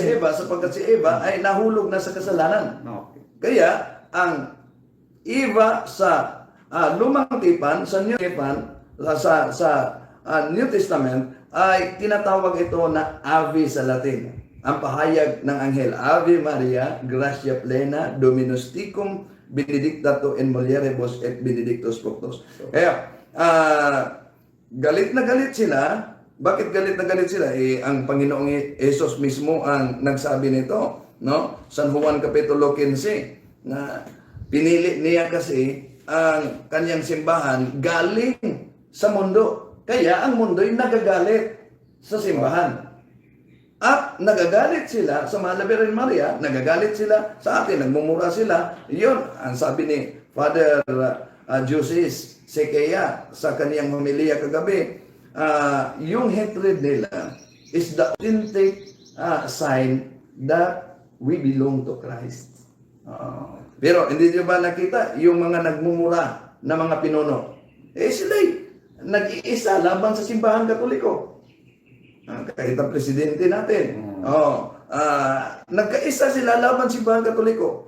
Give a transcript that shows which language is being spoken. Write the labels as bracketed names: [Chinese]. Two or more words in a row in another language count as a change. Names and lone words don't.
[Filipino] si Eva sapagkat si Eva ay nahulog na sa kasalanan. Okay. Kaya ang Eva sa lumang tipan, sa New Tipan, sa New Testament ay tinatawag ito na Ave sa Latin. Ang pahayag ng anghel, [Latin] Ave Maria, gratia plena, Dominus tecum, benedicta tu in mulieribus et benedictus fructus. [Filipino] Kaya, galit na galit sila. Bakit galit na galit sila? Ang Panginoong Jesus mismo ang nagsabi nito, no? San Juan kapitulo 15, na pinili niya kasi ang kanyang simbahan galing sa mundo. Kaya ang mundo'y nagagalit sa simbahan. At nagagalit sila sa mahal na Birhen Maria, nagagalit sila sa atin, nagmumura sila. Yun, ang sabi ni Father Jusis Sequeia sa kaniyang homilya kagabi, yung hatred nila [English] is the authentic sign that we belong to Christ. [Filipino] Pero hindi nyo ba nakita yung mga nagmumura na mga pinuno? Sila'y nag-iisa laban sa simbahan Katoliko. Kahit ang presidente natin. Nagkaisa sila laban sa simbahan Katoliko.